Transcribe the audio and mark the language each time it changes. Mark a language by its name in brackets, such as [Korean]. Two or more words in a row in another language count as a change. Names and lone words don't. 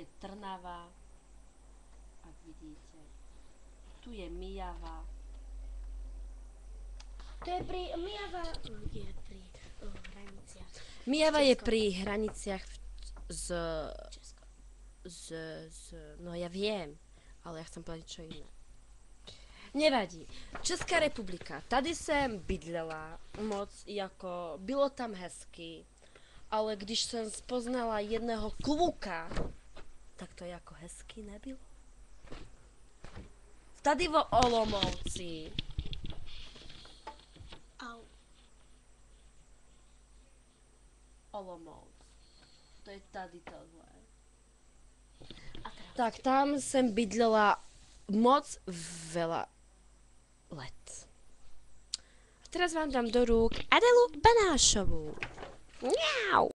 [Slovak] Tu je Trnava. Ak vidíte. nevidíte. Tu je Mijava. To je pri... Mijava je pri hraniciach. Mijava je Českom. pri hraniciach z... Česko. No ja viem, ale ja chcem povedať čo iné. Nevadí. Česká republika. [Czech] Tady jsem bydlela moc, jako bylo tam hezky, ale když jsem spoznala jedného kluka, tak to jako hezky nebylo. Tady v Olomouci. Au. Olomouc. To je tady tohle. [Slovak] A teraz... [Czech] Tak tam jsem bydlela moc veľa let. [Slovak] A teraz vám dám do rúk Adelu Banášovú. Mňau!